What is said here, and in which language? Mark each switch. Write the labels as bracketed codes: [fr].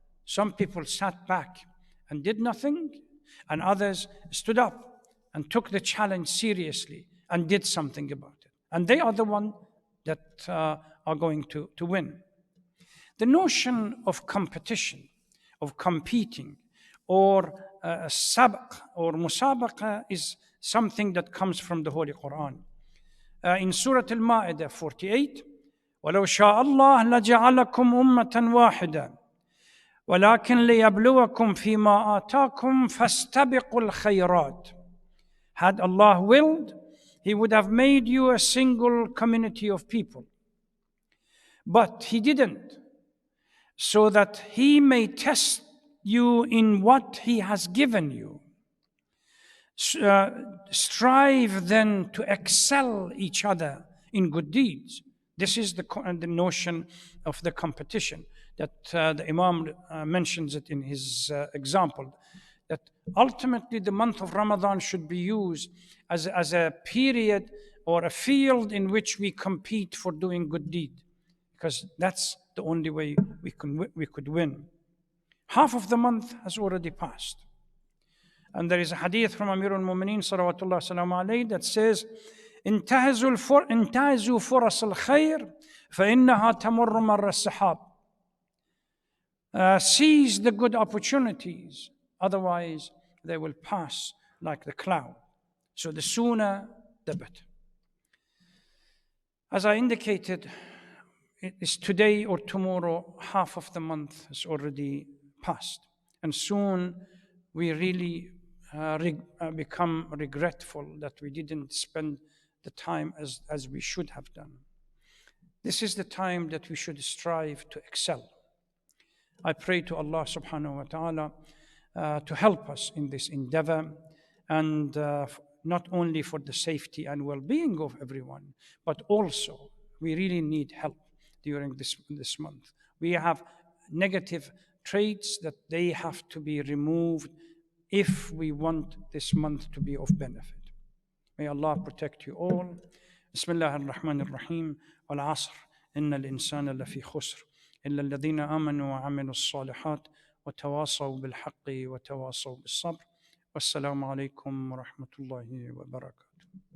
[en] Some people sat back and did nothing, and others stood up and took the challenge seriously and did something about it. And they are the ones that are going to win. The notion of competition, of competing, or sabq or musabaqa is something that comes from the Holy Quran. In Surah Al-Ma'idah 48, [ar] وَلَوْ شَاءَ اللَّهُ لَجَعَلَكُمْ أُمَّةً وَاحِدَةً وَلَكِنْ لِيَبْلُوَكُمْ فِي مَا آتَاكُمْ فَاسْتَبِقُوا الْخَيْرَاتِ. [en] Had Allah willed, He would have made you a single community of people. But He didn't, so that He may test you in what He has given you. Strive then to excel each other in good deeds. This is the notion of the competition that the Imam mentions it in his example, that ultimately the month of Ramadan should be used as a period or a field in which we compete for doing good deed, because that's the only way we could win. Half of the month has already passed. And there is a hadith from Amir al-Mu'mineen salawatullah salam alayhi that says, [ar] انتهزوا فرص الخير فإنها تمر مر السحاب. [en] Seize the good opportunities, otherwise they will pass like the cloud. So the sooner, the better. As I indicated, it is today or tomorrow, half of the month has already passed. And soon we really become regretful that we didn't spend the time as we should have done. This is the time that we should strive to excel. I pray to Allah subhanahu wa ta'ala to help us in this endeavor, and not only for the safety and well-being of everyone, but also we really need help during this month. We have negative traits that they have to be removed if we want this month to be of benefit. May Allah protect you all. [ar] Bismillah ar-Rahman ar-Rahim. Wal-Asr. Inna al-insana lafi khusr. إلا الذين آمنوا وعملوا الصالحات وتواصوا بالحق وتواصوا بالصبر. والسلام عليكم ورحمة الله وبركاته.